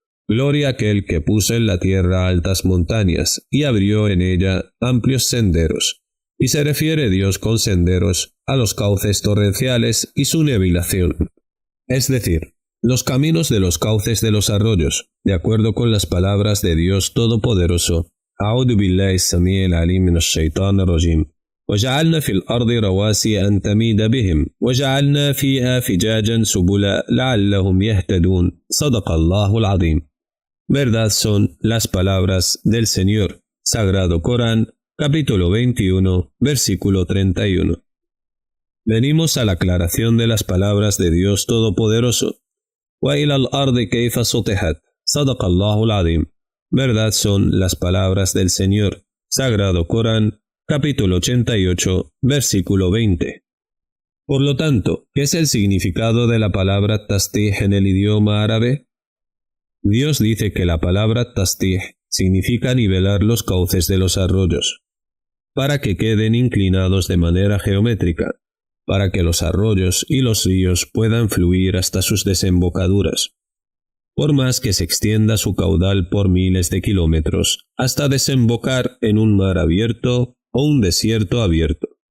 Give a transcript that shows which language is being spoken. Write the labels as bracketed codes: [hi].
[es] Gloria a aquel que puso en la tierra altas montañas y abrió en ella amplios senderos. Y se refiere Dios con senderos a los cauces torrenciales y su nivelación, es decir, los caminos de los cauces de los arroyos, de acuerdo con las palabras de Dios Todopoderoso. [ar] A'udhu billahi as-sami'il alim minash shaitanir rajim. وجعلنا في الأرض رواسي أن تميد بهم وجعلنا فيها فجاجا سبلا لعلهم يهتدون صدق الله العظيم. [es] Verdad son las palabras del Señor. Sagrado Corán, capítulo 21, versículo 31. Venimos a la aclaración de las palabras de Dios Todopoderoso. [ar] وإلى الأرض كيف سطحت صدق الله العظيم. [es] Verdad son las palabras del Señor. Sagrado Corán, capítulo 88, versículo 20. Por lo tanto, ¿qué es el significado de la palabra tastih en el idioma árabe? Dios dice que la palabra tastih significa nivelar los cauces de los arroyos, para que queden inclinados de manera geométrica, para que los arroyos y los ríos puedan fluir hasta sus desembocaduras, por más que se extienda su caudal por miles de kilómetros, hasta desembocar en un mar abierto o un desierto abierto.